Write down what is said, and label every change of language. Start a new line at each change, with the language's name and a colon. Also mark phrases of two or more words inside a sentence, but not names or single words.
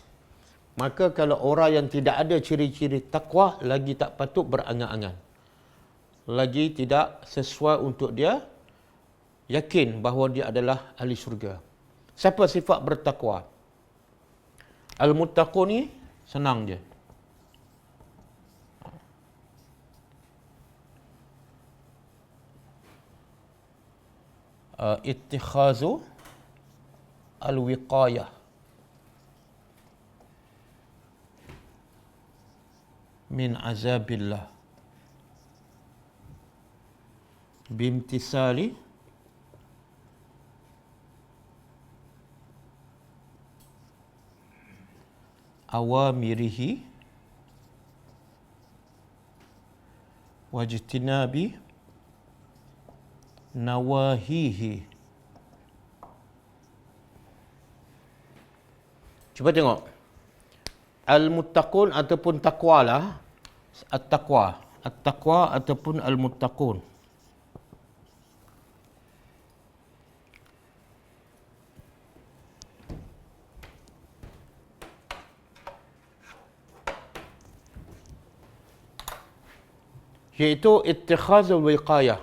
Malay: Maka kalau orang yang tidak ada ciri-ciri takwa, lagi tak patut berangan-angan. Lagi tidak sesuai untuk dia yakin bahawa dia adalah ahli syurga. Siapa sifat bertakwa? Al-muttaqun ni senang je.
Arabic: اتخاذ الوقاية من عذاب الله بامتثال أوامره واجتناب نواهيه.
Malay: Cuba tengok. Al-muttaqun ataupun taqwa lah.
Arabic: التقوى. التقوى ataupun المتقون.
Malay: Iaitu
Arabic: اتخاذ الوقاية.